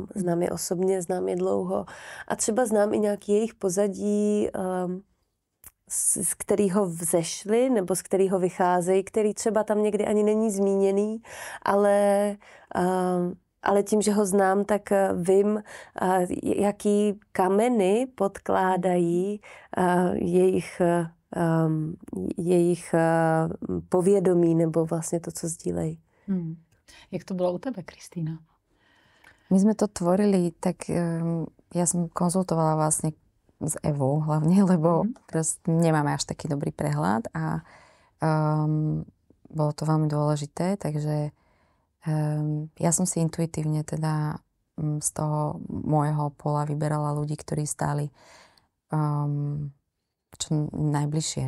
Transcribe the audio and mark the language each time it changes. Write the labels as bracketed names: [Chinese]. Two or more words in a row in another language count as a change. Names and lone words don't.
[Czech] Znám je osobně, znám je dlouho. A třeba znám i nějaký jejich pozadí, z kterého vzešli nebo z kterého vycházejí, který třeba tam někdy ani není zmíněný, ale tím, že ho znám, tak vím, jaký kameny podkládají jejich povědomí nebo vlastně to, co sdílejí. Jak to bylo u tebe, Kristýna? [Slovak] My sme to tvorili, tak ja som konzultovala vlastne s Evou hlavne, lebo nemáme až taký dobrý prehľad a bolo to veľmi dôležité, takže ja som si intuitívne teda z toho môjho pola vyberala ľudí, ktorí stáli čo najbližšie.